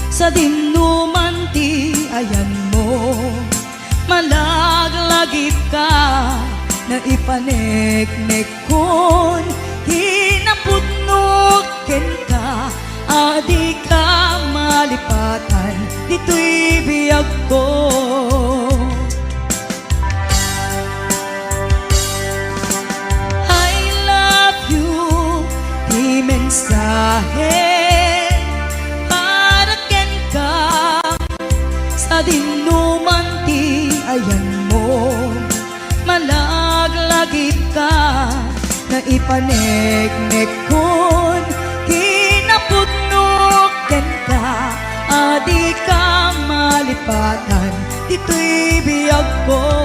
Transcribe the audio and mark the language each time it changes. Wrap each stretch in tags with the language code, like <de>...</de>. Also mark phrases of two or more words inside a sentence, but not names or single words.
<ilo>dinuman ti ayan mo, malaglagip ka na ipaneknek kon hinapudnuken ka, adi ka malipatan dito'y biyag ko.</ilo> <en>I love you,</en> <ilo>di mensahe para ken ka, sa dinuman ti ayan mo, malaglagip ka na ipaneknek kon kinapudnuken ka, adi ka malipatan dito'y biyag ko.</ilo>